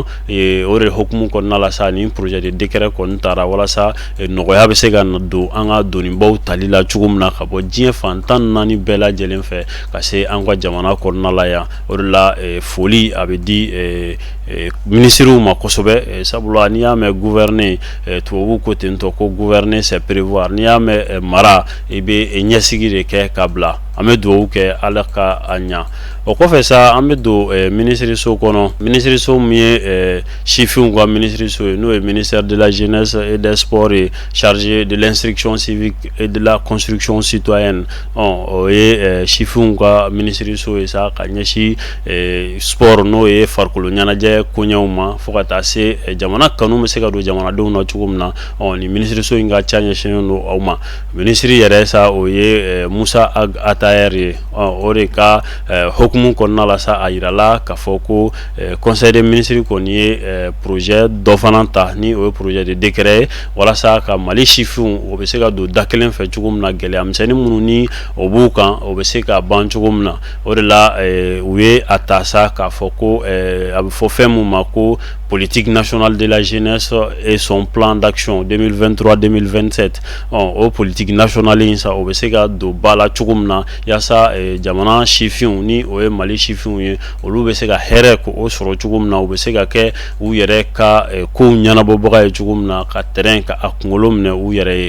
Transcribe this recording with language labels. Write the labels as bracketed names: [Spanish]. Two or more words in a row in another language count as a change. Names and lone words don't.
[Bambara] O de hukumu kɔnɔna la sa ni [French] projet de décret [Bambara] kɔni taara walasa nɔgɔya bɛ se ka don an ka donibaw tali la cogo min na ka bɔ diɲɛ fan 14 bɛɛ lajɛlen fɛ ka se an ka jamana kɔnɔna la yan. O de la foli a bɛ di ministriw ma kosɛbɛ sabula n'i y'a mɛn gouverner tubabuw ko ten tɔ ko [French] gouverner c'est prévoir, [Bambara] n'i y'a mɛn mara i bɛ ɲɛsigi de kɛ ka bila. An bɛ dugawu kɛ Ala ka a ɲa. O kɔfɛ sa an bɛ don ministériso kɔnɔ. Ministériso min ye sifinw ka ministériso ye n'o ye [French] ministère de la jeunesse et des sports et chargé de l'instruction civique et de la construction citoyenne. [Bambara] O ye sifinw ka ministériso ye sa ka ɲɛsin sport n'o ye farikolo ɲɛnajɛ koɲɛw ma fo ka taa se jamana kanu bɛ se ka don jamanadenw na cogo min na ni ministériso in ka ca ɲɛsinnen don aw ma. Ministre yɛrɛ sa o ye Musa Atayer ye. O de ka hukumu kɔnɔna la sa a yirala k'a fɔ ko [French] conseil des ministres [Bambara] kɔni ye projet dɔ fana ta ni o ye [French] projet de décret [Bambara] ye walasa ka Mali sifinw o bɛ se ka don da kelen fɛ cogo min na gɛlɛya misɛnnin minnu ni o b'u kan o bɛ se ka ban cogo min na. O de la u ye a ta sa k'a fɔ ko a bɛ fɔ fɛn min ma ko [French] politique nationale de la jeunesse et son plan d'action 2023-2027. [Bambara] O [French] politique nationale [Bambara] in sa o bɛ se ka don ba la cogo min na yaasa jamana sifinw ni o ye Mali sifinw ye olu bɛ se ka hɛrɛ k'o sɔrɔ cogo min na u bɛ se ka kɛ u yɛrɛ ka kow ɲɛnabɔbaga ye cogo min na ka terrain ka a kunkolo minɛ u yɛrɛ ye.